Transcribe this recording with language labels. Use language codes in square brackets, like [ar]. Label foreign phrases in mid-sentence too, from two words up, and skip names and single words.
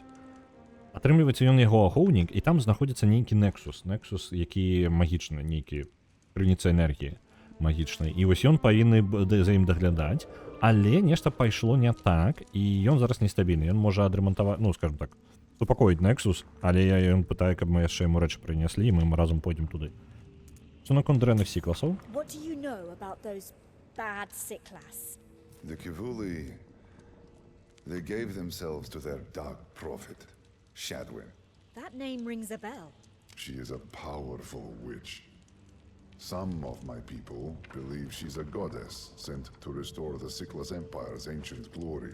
[be] Атрымліваецца, ён яго ахоўнік, і там знаходзіцца нейкі нексус, які магічны, нейкі крыніца энергіі магічнай. І вось ён павінны за ім даглядаць, але нешта пайшло не так, і ён зараз нестабільны. Ён можа адрамантаваць, скажем так, супакоіць нексус, але ён пытае, каб мы яшчэ яму рэчы прынеслі, і мы разам пойдзем туды. Што наконт дрэнных сікласаў? [en] What do you know about those bad Sicklass? The Kivuli, they gave themselves to their dark prophet, Shadwin. That name rings a bell. She is a powerful witch. Some of my people believe she's a goddess sent to restore the Sickless Empire's ancient glory.